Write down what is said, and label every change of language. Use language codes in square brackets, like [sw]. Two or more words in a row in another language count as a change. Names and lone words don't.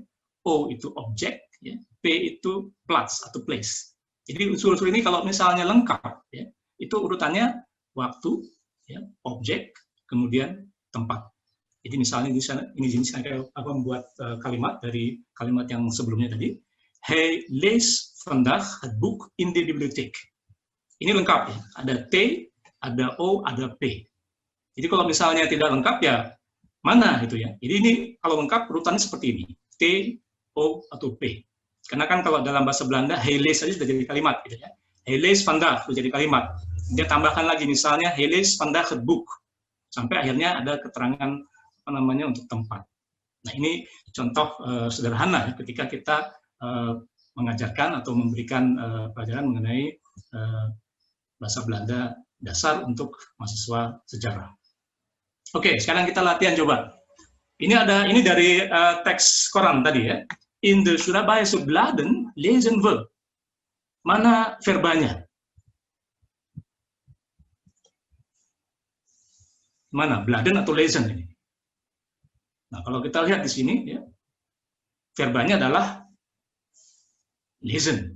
[id] O itu objek, ya. P itu plaats atau place. Jadi unsur-unsur ini kalau misalnya lengkap, ya, itu urutannya waktu, ya, objek, kemudian tempat. Jadi misalnya ini saya membuat kalimat dari kalimat yang sebelumnya tadi. [nl] Hij leest vandaag het boek in de bibliotheek. [id] Ini lengkap ya. Ada T, ada O, ada P. Jadi kalau misalnya tidak lengkap ya mana gitu ya. Jadi ini kalau lengkap urutannya seperti ini. T, O, atau P. Karena kan kalau dalam bahasa Belanda, [nl] hij leest [id] saja sudah jadi kalimat gitu ya. [nl] Hij leest vandaag [id] sudah jadi kalimat. Dia tambahkan lagi misalnya [nl] hij leest vandaag het boek. [id] Sampai akhirnya ada keterangan untuk tempat. Nah, ini contoh sederhana ya, ketika kita mengajarkan atau memberikan pelajaran mengenai bahasa Belanda dasar untuk mahasiswa sejarah. Oke, sekarang kita latihan coba. Ini dari teks koran tadi ya. [nl] In de Surabaya Bladen lezen we. [id] Mana verbanya? Mana? Bladen atau lezen ini? Nah, kalau kita lihat di sini, ya, verbanya adalah listen.